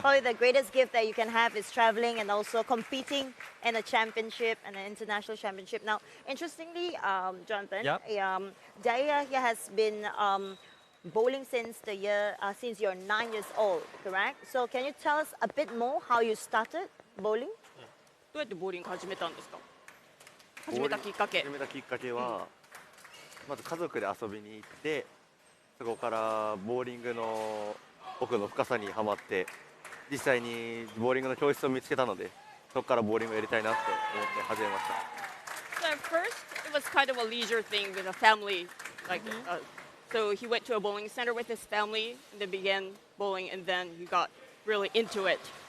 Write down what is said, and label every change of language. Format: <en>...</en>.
<en>Probably the greatest gift that you can have is traveling and also competing in a championship and an international championship. Now, interestingly, Jonathan, Daiya here has been bowling since since you're 9 years old, correct? So can you tell us a bit more how you started bowling?</en> <ja>どうやってボーリング始めたんですか？始めたきっかけ。始めたきっかけは、まず家族で遊びに行って、そこからボーリングの奥の深さにはまって、実際にボーリングの教室を見つけたので、そこからボーリングをやりたいなって思って始めました。</ja> <en>So at first, it was kind of a leisure thing with a family, like so he went to a bowling center with his family and then began bowling, and then he got really into it.</en>